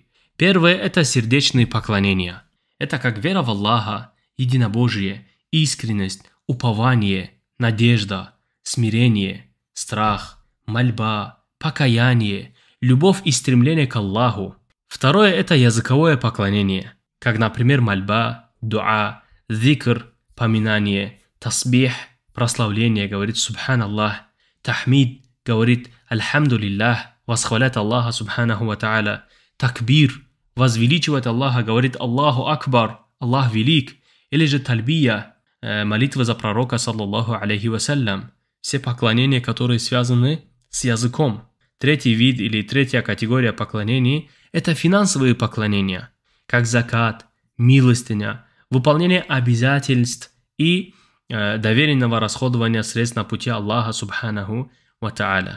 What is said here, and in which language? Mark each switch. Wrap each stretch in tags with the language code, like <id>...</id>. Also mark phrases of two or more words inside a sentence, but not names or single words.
<ru>Первое – это сердечные поклонения. Это как вера в Аллаха, единобожие, искренность, упование, надежда, смирение, страх, мольба, покаяние, любовь и стремление к Аллаху. Второе – это языковое поклонение, как, например, мольба, дуа, зикр, поминание, тасбих, прославление, говорит Субханаллах, тахмид, говорит Альхамдулиллах, восхвалять Аллаха</ru> <ar>سبحانه وتعالى,</ar> <ru>такбир, возвеличивать Аллаха, говорит</ru> <ar>الله أكبر,</ar> <ru>Аллах велик, или же тальбия, молитва за пророка,</ru> <ar>صلى الله عليه وسلم,</ar> <ru>все поклонения, которые связаны с языком. Третий вид или третья категория поклонений – это финансовые поклонения, как закат, милостыня, выполнение обязательств и доверенного расходования средств на пути Аллаха</ru> <ar>سبحانه وتعالى.</ar>